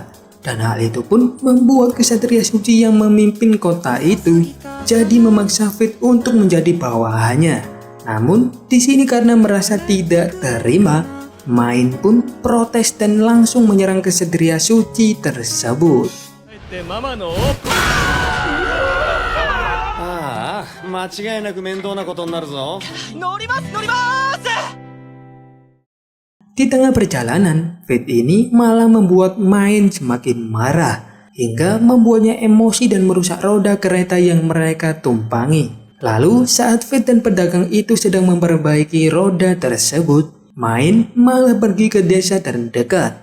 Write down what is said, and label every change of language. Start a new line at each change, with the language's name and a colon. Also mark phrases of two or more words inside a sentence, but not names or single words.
Indonesian: Dan hal itu pun membuat kesatria suci yang memimpin kota itu jadi memaksa Fate untuk menjadi bawahannya. Namun di sini karena merasa tidak terima, Main pun protes dan langsung menyerang kesatria suci tersebut.
Japanese: ああ、間違いなく面倒なことになるぞ。乗ります乗ります
Indonesian: Di tengah perjalanan, Fate ini malah membuat Main semakin marah hingga membuatnya emosi dan merusak roda kereta yang mereka tumpangi. Lalu saat Fate dan pedagang itu sedang memperbaiki roda tersebut, Main malah pergi ke desa terdekat.